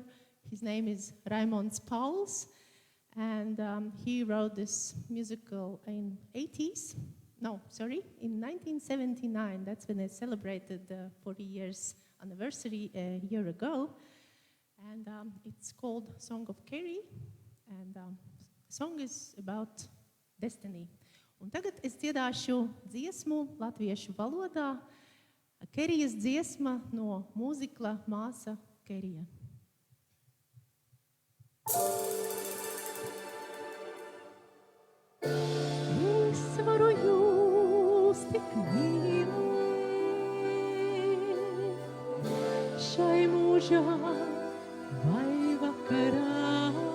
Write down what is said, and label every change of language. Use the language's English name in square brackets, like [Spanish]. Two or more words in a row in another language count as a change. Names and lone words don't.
[English] His name is Raimons Pauls, and he wrote this musical in 1979. That's when they celebrated the 40 years anniversary a year ago. And it's called Song of Carrie, and the song is about destiny. [Latvian] Un tagad es dziedāšu dziesmu latviešu valodā, Kerijas dziesma no mūzikla Māsa Kerija. Es varu jūs tik mīlēt šai mūžā vai vakarā,